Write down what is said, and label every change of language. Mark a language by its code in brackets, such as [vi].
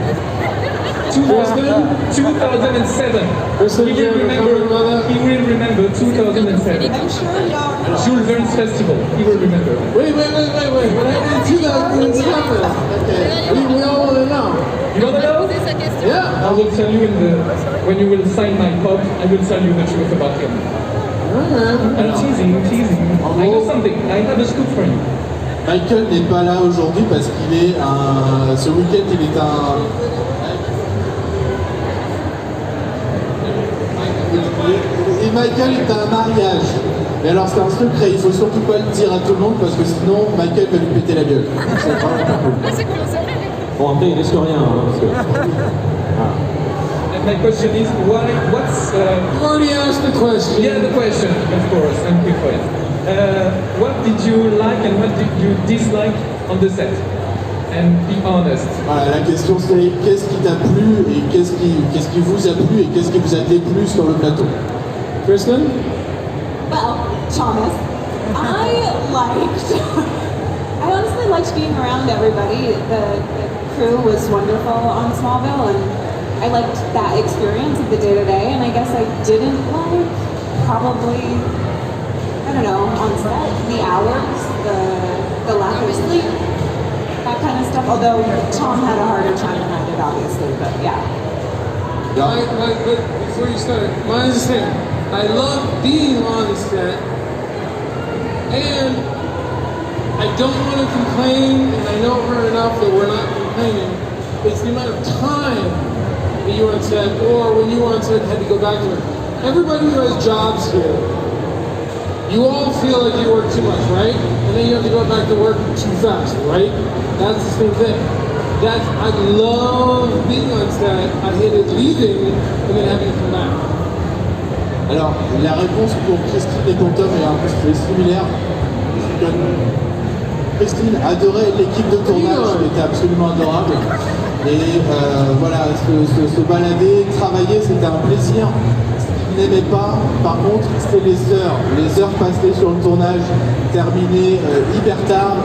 [en] 2007. He will remember 2007. Jules Verne's Festival. He will remember. Wait. What happened in 2007? Okay. We all want to know. You want to know? Yeah. I will tell you when you will sign my pub, I will tell you the truth about him. I'm teasing. I know something. I have a scoop for you. [fr] Michael n'est pas là aujourd'hui parce qu'il est ce week-end il est et Michael est à un mariage. Et alors c'est un secret, il faut surtout pas le dire à tout le monde parce que sinon Michael va lui péter la gueule. C'est vraiment pas cool. Bon après il risque rien parce que... [en] And my question is, what's... You already asked the question. Yeah, the question, of course, I'm quick for it. What did you like and what did you dislike on the set? And be honest. [fr] Voilà, la question c'est qu'est-ce qui t'a plu et qu'est-ce qui vous a plu et qu'est-ce qui vous a déplu sur le plateau? [en] Kristen? Well, Thomas, I honestly liked being around everybody. The crew was wonderful on Smallville, and I liked that experience of the day-to-day, and I guess I didn't like, probably, I don't know, on set, the hours, the lack of sleep, that kind of stuff, although Tom had a harder time than I did, obviously, but yeah. But before you start, my understanding, I love being on set, and I don't want to complain, and I know her enough that we're not complaining. It's the amount of time that you were on set, or when you were on set, had to go back to it. Everybody who has jobs here, you all feel like you work too much, right? And then you have to go back to work too fast, right? That's the same thing. I love being on set. I hated leaving and then having to come back. [fr] Alors, la réponse pour Christine et pour Tom est un peu similaire. Christine adorait l'équipe de tournage, elle était absolument adorable. Et voilà, se balader, travailler, c'était un plaisir. Ce qu'il n'aimait pas, par contre, c'était les heures passées sur le tournage, terminées hyper tard.